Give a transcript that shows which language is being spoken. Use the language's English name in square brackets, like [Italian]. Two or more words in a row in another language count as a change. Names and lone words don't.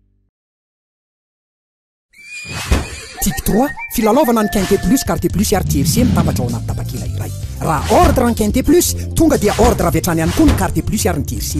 [Malagasy] Type 3, filalaovana ny quinté plus quartier plus artiersie mitambatra ao anaty tapakila iray. Raha ordre ny quinté plus, tonga dia ordre avy hatrany ihany koa ny quartier plus ary ny tiersie.